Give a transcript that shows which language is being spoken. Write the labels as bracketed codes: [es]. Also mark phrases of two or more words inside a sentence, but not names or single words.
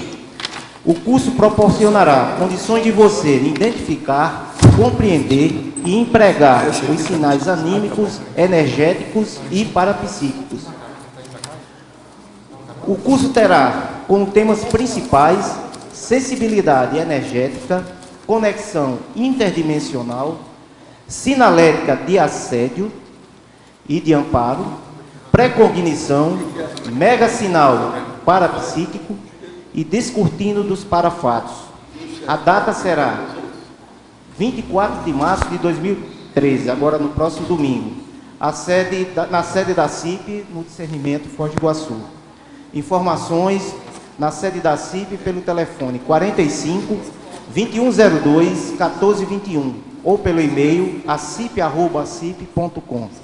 [pt] O curso proporcionará condições de você identificar, compreender e empregar os sinais anímicos, energéticos e parapsíquicos. O curso terá como temas principais sensibilidade energética, conexão interdimensional, sinalética de assédio e de amparo, precognição, megasinal parapsíquico e descortino dos parafatos. A data será 24 de março de 2013, agora no próximo domingo, na sede da CIP, no discernimento Foz do Iguaçu. Informações na sede da CIP pelo telefone 45 2102 1421 ou pelo e-mail acip@acip.com.